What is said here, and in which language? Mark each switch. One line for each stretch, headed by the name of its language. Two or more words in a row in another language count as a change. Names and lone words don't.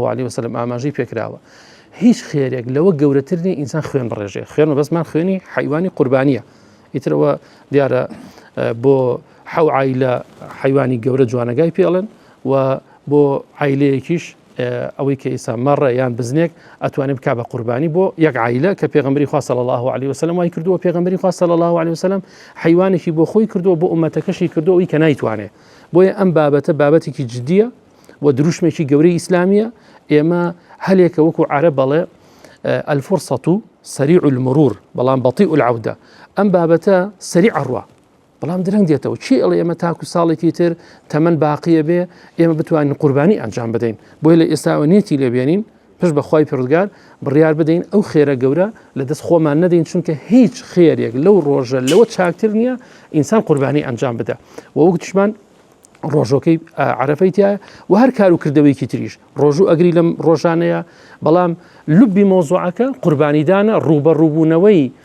Arabic: عليه وسلم
Central Kurdish: ئاماژەی پێکراوە هیچ خێرێک لەوە گەورەتر نیە ئینسان خوێن بڕێژێ خوێن بەسمان خوێنی حیوانی قوربانیە ئیترەوە دیارە بۆ حەو عایلە حیوانی گەورە جوانەگای پێڵن و بۆ عایلەیەکیش ئەوەی کە ئێستا مەڕە یان بزنێک ئەتوانێت بکا بە قوربانی بۆ یەک عایلە کە پێغەمبەری خوا
Arabic: صلی الله عليه وسلم
Central Kurdish: وای کردووە پێغەمبەری خوا
Arabic: صلی الله عليه وسلم
Central Kurdish: حیوانێکی بۆ خۆی کردووە بۆ ئومەتەکەشی کردووە ئەوی کە نایتوانێ بۆیە ئەم بابەتە بابەتێکی جددیە و دروشمێکی گەورەی ئیسلامیە ئێمە هەلێکە وەکو عەرەب بەڵێ
Arabic: الفرصة سريع المرور
Central Kurdish: بەڵام
Arabic: بطيء العودة
Central Kurdish: ئەم بابەتە سریع ڕوا بەڵام درەنگ دێتەوە چی ئەڵێ ئێمە تاکو ساڵێکی تر تەمەن باقیە بێ ئێمە بتوانین قوربانی ئەنجام بدەین بۆیە لە ئێستاوە نێتی لێبێنین پشت بە خوای پەروەردگار بڕیار بدەین ئەو خێرە گەورە لە دەست خۆمان نەدەین چونکە هیچ خێرێک لەو ڕۆژە لەوە چاکتر نییە ئینسان قوربانی ئەنجام بدە و وەک توشمان ڕۆژۆکەی عەرەفەی تایە و هەر کار و کردەوەیکی تریش ڕۆژوو ئەگری لەم ڕۆژانەیە بەڵام لوبی مۆزوعەکە قوربانیدانە ڕوبەڕووبوونەوەی